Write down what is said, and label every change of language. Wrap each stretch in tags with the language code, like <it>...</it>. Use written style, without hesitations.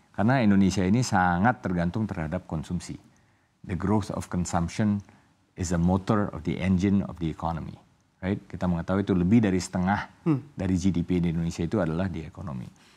<id>Karena Indonesia ini sangat tergantung terhadap konsumsi.</id> <en>The growth of consumption is a motor of the engine of the economy. Right?</en> <id>Kita mengetahui itu lebih dari setengah dari GDP di Indonesia itu adalah di ekonomi.</id>